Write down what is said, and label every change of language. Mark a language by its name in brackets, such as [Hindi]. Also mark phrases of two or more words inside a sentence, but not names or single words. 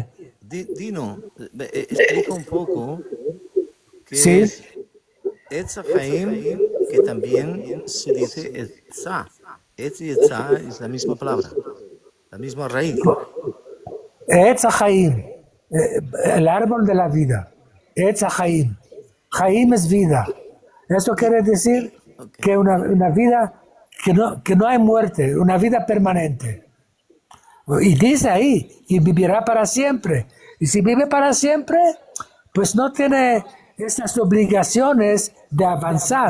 [Spanish] Dino, explica un poco qué Sí, es [Hebrew] עץ חיים, [Spanish] que también se dice Etzá. Etz y Etzá es la misma palabra, la misma raíz. [Hebrew] עץ חיים, [Spanish] el árbol de la vida. [Hebrew] עץ חיים. [Spanish] Haim es vida. Eso quiere decir Ok. que una vida que no hay muerte, una vida permanente. Y dice ahí, y vivirá para siempre. Y si vive para siempre, pues no tiene esas obligaciones de avanzar.